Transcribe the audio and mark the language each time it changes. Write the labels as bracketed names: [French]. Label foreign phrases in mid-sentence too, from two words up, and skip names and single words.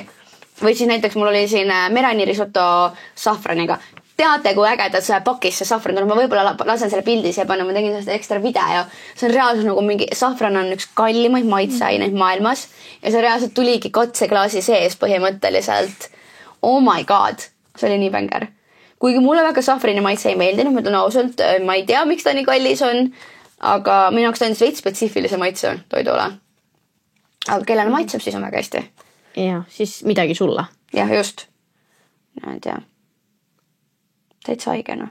[Estonian] Või siis näiteks mul oli siin merani risotto safraniga. Teate, kui ägedad see pakis see safran tuleb, ma võib-olla lasen selle pildi siia panna, ma tegin sellest ekstra video. See on reaalselt nagu mingi, safran on üks kallimaid maitseaineid maailmas ja see reaalselt tuligi katseklaasi sees põhimõtteliselt. [English] Oh my god, [Estonian] see oli nii bänger. Kuigi mulle väga safrani maitse ei meeldinud, ma ütlen ausalt, ma ei tea, miks ta nii kallis on, aga minu jaoks ta on veits spetsiifilise maitse toidule. Aga kellele maitseb, siis on väga hästi. Ja, siis midagi sulla. Jah, just. No, ei tea. Täitsa haigena.